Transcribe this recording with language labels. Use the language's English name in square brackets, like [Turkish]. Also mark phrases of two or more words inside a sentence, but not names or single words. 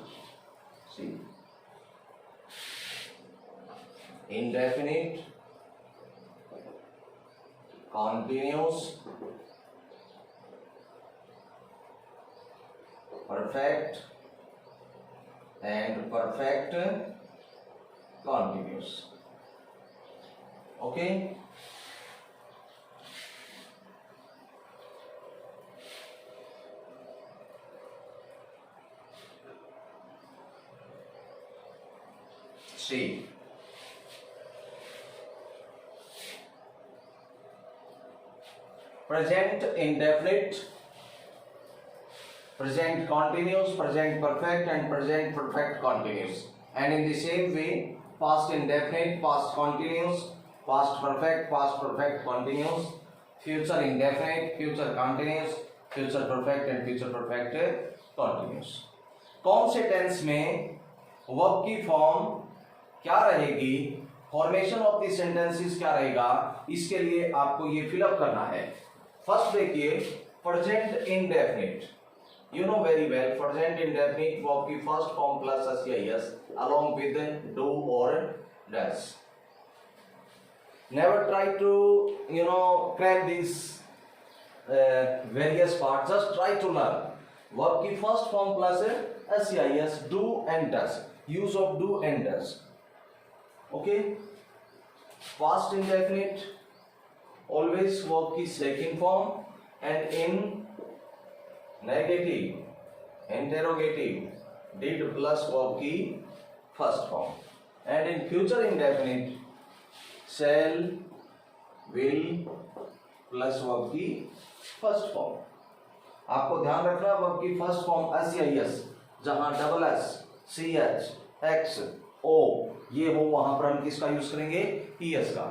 [English] See, indefinite, continuous, perfect and perfect continuous. Okay. See, present indefinite, present continuous, present perfect and present perfect continuous. And in the same way, past indefinite, past continuous, past perfect continuous, future indefinite, future continuous, future perfect and future perfect continuous. [Hindi] कौन से टेंस में वर्ब की फॉर्म क्या रहेगी, [English] formation of the sentences [Hindi] क्या रहेगा, इसके लिए आपको ये फिलअप करना है. फर्स्ट देखिए, [English] present indefinite. You know very well, present indefinite verb की first form plus SIS along with do or does. Never try to cram these various parts. Just try to learn. Verb की first form plus SIS do and does. Use of do and does. Okay. Past indefinite always verb की second form and in negative, interrogative, did plus verb की first form. and in future indefinite shall, will plus verb की first form. [Hindi] आपको ध्यान रखना, वर्ब की [English] first form [Hindi] SIS, जहां [English] double S, [Hindi] CH, X, O ये हो, वहां पर हम किसका यूज करेंगे? ES का.